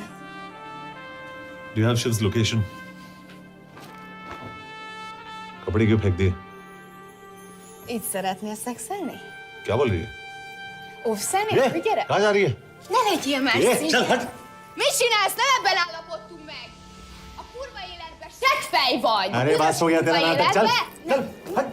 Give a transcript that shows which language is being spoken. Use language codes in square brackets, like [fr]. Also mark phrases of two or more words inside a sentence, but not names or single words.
[en] Do you have Shiv's location? [hi] कपड़े क्यों फेंक दिए? [hu] Így szeretnél szexelni? [hi] क्या बोल रही है? [hu] Óvszerni? Gyere! [hi] कहाँ जा रही है? [hu] Ne legyél már [hi] ये, [hu] szín! [hi] चल हट! [hu] Mit csinálsz? Nem ebben állapodtunk meg! A kurva életben seggfej vagy! [hi] अरे बस हो गया तेरा नाटक, चल! चल! हट!